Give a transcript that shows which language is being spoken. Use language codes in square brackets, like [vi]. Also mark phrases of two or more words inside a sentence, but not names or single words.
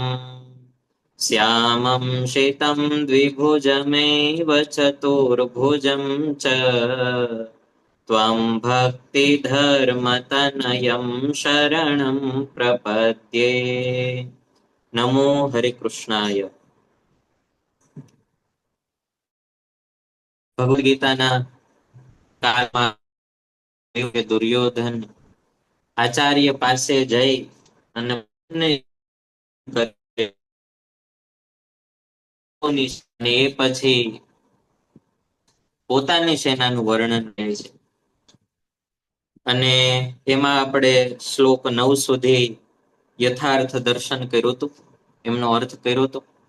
[sa] श्यामं शितं द्विभुजमेव चतुर्भुजं च त्वं भक्तिधर्मतनयं शरणं प्रपद्ये। नमो हरिकृष्णाय। [gu] ભગવદ ગીતાના કાળમાં દુર્યોધન આચાર્ય પાસે જઈ અને એ પછી પોતાની સેનાનું વર્ણન કરે છે અને એમાં આપણે શ્લોક 9 સુધી યથાર્થ દર્શન કર્યું હતું, એમનો અર્થ કર્યો હતો.